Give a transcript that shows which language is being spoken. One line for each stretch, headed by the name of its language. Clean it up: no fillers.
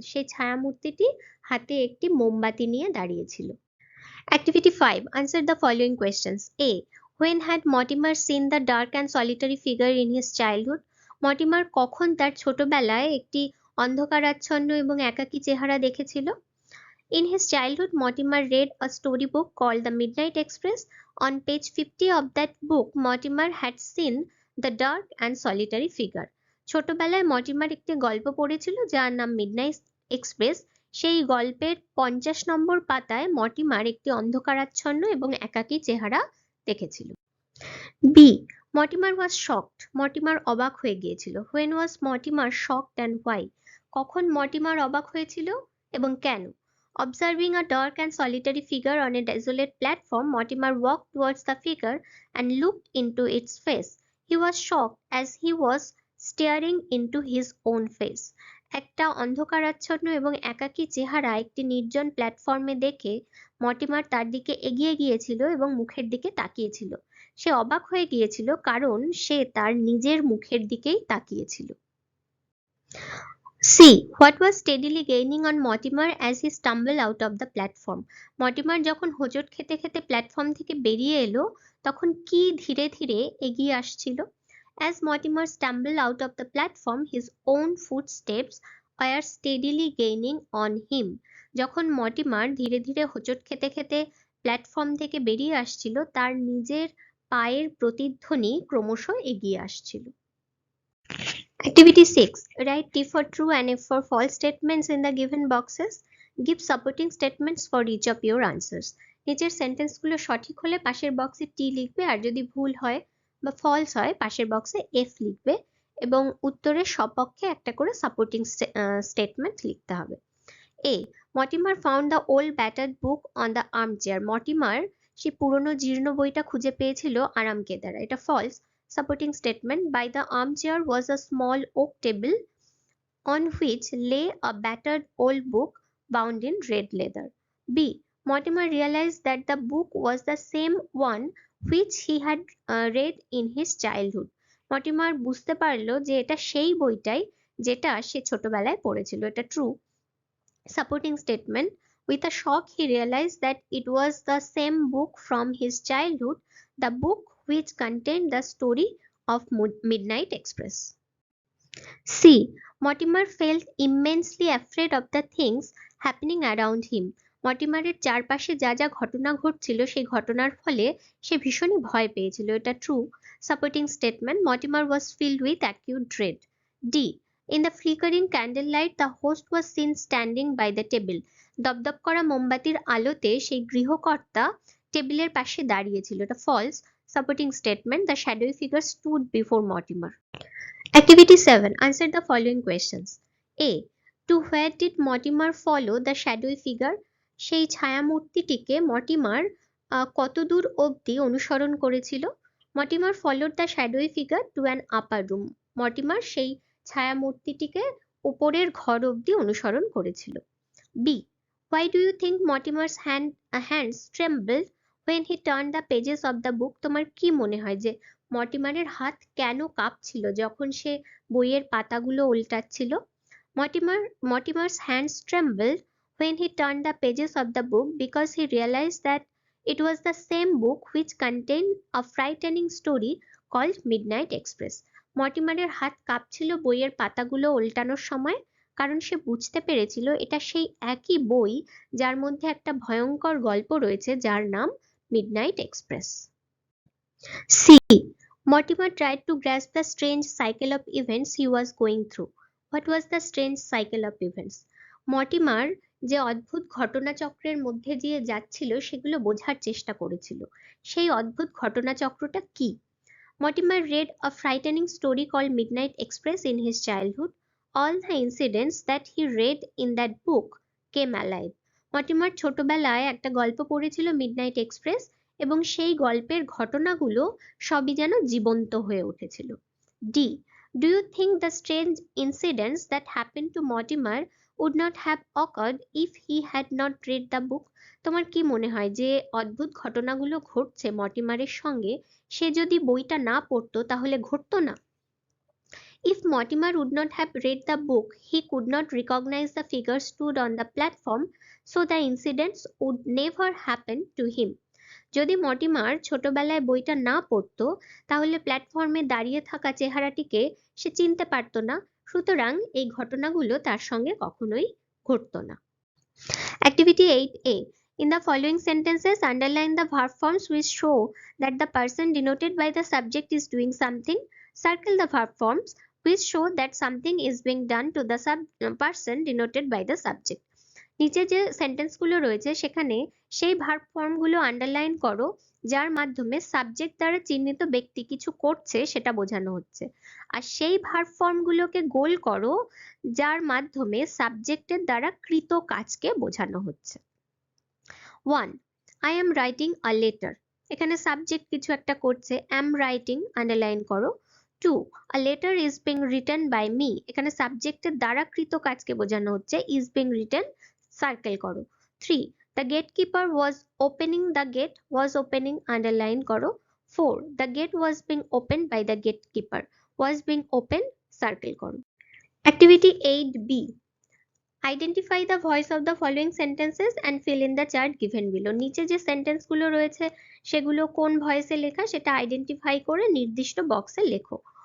Bangla: সেই ছায়ামূর্তিটি হাতে একটি মোমবাতি নিয়ে দাঁড়িয়েছিল।
English: Activity 5. Answer the following questions. A. When had Mortimer seen the dark and solitary figure in his childhood?
Bangla: Mortimer কখন তার ছোটবেলায় একটি অন্ধকারাচ্ছন্ন এবং একাকী চেহারা দেখেছিল?
English: In his childhood, Mortimer read a storybook called The Midnight Express. On page 50 of that book, Mortimer had seen the dark and solitary figure.
Bangla: ছোটবেলায় Mortimer একটি গল্প পড়েছিল যার নাম মিডনাইট এক্সপ্রেস। সেই গল্পের 50 নম্বর পাতায় মর্টিমার একটি অন্ধকারাচ্ছন্ন এবং একাকী চেহারা দেখেছিল। B.
English: Mortimer was shocked.
Bangla: Mortimer অবাক হয়ে গিয়েছিল।
English: When was Mortimer shocked and why?
Bangla: কখন মর্টিমার অবাক হয়েছিল এবং কেন?
English: Observing a dark and solitary figure on a desolate platform, Mortimer walked towards the figure and looked into its face. He was shocked as he was staring into his own face.
Bangla: একটা অন্ধকারাচ্ছন্ন এবং একাকী চেহারা একটি নির্জন প্ল্যাটফর্মে দেখে Mortimer তার দিকে এগিয়ে গিয়েছিল এবং মুখের দিকে তাকিয়েছিল। সে অবাক হয়ে গিয়েছিল কারণ সে তার নিজের মুখের দিকেই তাকিয়েছিল। C.
English: What was steadily gaining on Mortimer as he stumbled out of the platform?
Bangla: Mortimer যখন হোঁচট খেতে খেতে প্ল্যাটফর্ম থেকে বেরিয়ে এলো তখন কি ধীরে ধীরে এগিয়ে আসছিল?
English: As Mortimer stumbled out of the platform, his own footsteps were steadily gaining on him.
Bangla: যখন মর্টিমার ধীরে ধীরে হোঁচট খেতে খেতে প্ল্যাটফর্ম থেকে বেরিয়ে আসছিল তার নিজের পায়ের প্রতিধ্বনি ক্রমশ এগিয়ে আসছিল।
English: Activity 6. Write T for true and F for false statements in the given boxes. Give supporting statements for each of your answers.
Bangla: নিচের সেন্টেন্সগুলো সঠিক হলে পাশের বক্সে টি লিখবে আর যদি ভুল হয় বা ফলস হয় পাশের বক্সে এফ লিখবে এবং উত্তরের সপক্ষে একটা করে সাপোর্টিং স্টেটমেন্ট লিখতে হবে।
English: A, Mortimer found the old battered book on the arm chair.
Bangla: Mortimer সেই পুরনো জীর্ণ বইটা খুঁজে পেয়েছিল আরাম কেদারা। এটা false.
English: Supporting statement, by the arm chair was a small oak table on which lay a battered old book bound in red leather. B. Mortimer realized that the book was the same one which he had read in his childhood.
Bangla: Mortimer বুঝতে পারলো যে এটা সেই বইটাই যেটা সে ছোটবেলায় পড়েছিল। এটা true.
English: Supporting statement, with a shock he realized that it was the same book from his childhood, the book which contained the story of Midnight Express. C. Mortimer felt immensely afraid of the things happening around him.
Bangla: মর্টিমারের চারপাশে যা যা ঘটনা ঘটছিল সেই ঘটনার ফলে সে ভীষণই ভয় পেয়েছিল। এটা true.
English: Supporting statement, Mortimer was filled with acute dread. D. In the flickering candle light the host was seen standing by the table.
Bangla: দপদপ করা মোমবাতির আলোতে সেই গৃহকর্তা টেবিলের পাশে দাঁড়িয়েছিল। এটা false.
English: Supporting statement, the shadowy figure stood before Mortimer. Activity 7. Answer the following questions. A. To where did Mortimer follow the shadowy figure?
Bangla: সেই ছায়ামূর্তিটিকে Mortimer কতদূর অবধি অনুসরণ করেছিল?
English: Mortimer followed the shadowy figure to an upper room.
Bangla: Mortimer সেই ছায়ামূর্তিটিকে উপরের ঘর অবধি অনুসরণ করেছিল।
English: B. Why do you think Mortimer's hands trembled when he turned the pages of the book?
Bangla: তোমার কি মনে হয় যে মর্টিমারের হাত কেন কাঁপছিল যখন সে বইয়ের পাতাগুলো উল্টাচ্ছিল?
English: Mortimer's hands trembled when he turned the pages of the book because he realized that it was the same book which contained a frightening story called Midnight Express.
Bangla: মর্টিমারের হাত কাঁপছিল বইয়ের পাতাগুলো উল্টানোর সময়, কারণ সে বুঝতে পেরেছিল এটা সেই একই বই যার মধ্যে একটা ভয়ঙ্কর গল্প রয়েছে যার নাম midnight express. C.
English: Mortimer tried to grasp the strange cycle of events he was going through. What was the strange cycle of events?
Bangla: Mortimer যে অদ্ভুত ঘটনাচক্রের মধ্যে দিয়ে যাচ্ছিল সেগুলো বোঝার চেষ্টা করেছিল। সেই অদ্ভুত ঘটনাচক্রটা কি?
English: Mortimer read a frightening story called Midnight Express in his childhood. All the incidents that he read in that book came alive.
Bangla: Mortimer ছোটবেলায় একটা গল্প পড়েছিল মিডনাইট এক্সপ্রেস এবং সেই গল্পের ঘটনাগুলো সবই যেন জীবন্ত হয়ে উঠেছিল। D.
English: Do you think the strange incidents that happened to Mortimer would not have occurred if he had not read the book?
Bangla: তোমার কি মনে হয় যে অদ্ভুত ঘটনাগুলো ঘটছে মর্টিমারের সঙ্গে, সে যদি বইটা না পড়তো তাহলে ঘটতো না?
English: If Mortimer would not have read the book, he could not recognize the figure stood on the platform, so the incidents would never happen to him.
Bangla: যদি মর্টিমার ছোটবেলায় বইটা না পড়তো তাহলে প্ল্যাটফর্মে দাঁড়িয়ে থাকা চেহারাটিকে সে চিনতে পারতো না, সুতরাং এই ঘটনাগুলো তার সঙ্গে কখনোই ঘটতো না।
English: Activity 8A. In the following sentences, underline the verb forms which show that the person denoted by the subject is doing something. Circle the verb forms which show that something is being done to the person denoted by the subject.
Bangla: নিচে যে সেন্টেন্সগুলো রয়েছে সেখানে সেই verb ফর্মগুলো underline করো যার মাধ্যমে subject দ্বারা চিহ্নিত ব্যক্তি কিছু করছে সেটা বোঝানো হচ্ছে, আর সেই ভার্ব ফর্মগুলোকে গোল করো যার মাধ্যমে সাবজেক্টের দ্বারা কৃত কাজকে বোঝানো হচ্ছে। 1.
English: I am writing a letter.
Bangla: এখানে সাবজেক্ট কিছু একটা করছে,
English: am writing
Bangla: আন্ডারলাইন করো। 2.
English: A letter is being written by me.
Bangla: এখানে সাবজেক্টের দ্বারা কৃত কাজকে বোঝানো হচ্ছে,
English: is being written
Bangla: সার্কেল করো।
English: 3. The gatekeeper was opening the gate, was opening
Bangla: underline করো।
English: 4. The gate was being opened by the gatekeeper, was being opened
Bangla: circle করো।
English: Activity 8B. Identify the voice of the following sentences and fill in the chart given below.
Bangla: নিচে যে সেন্টেন্সগুলো রয়েছে সেগুলো কোন ভয়েসে লেখা সেটা identify করে নির্দিষ্ট বক্সে লেখো।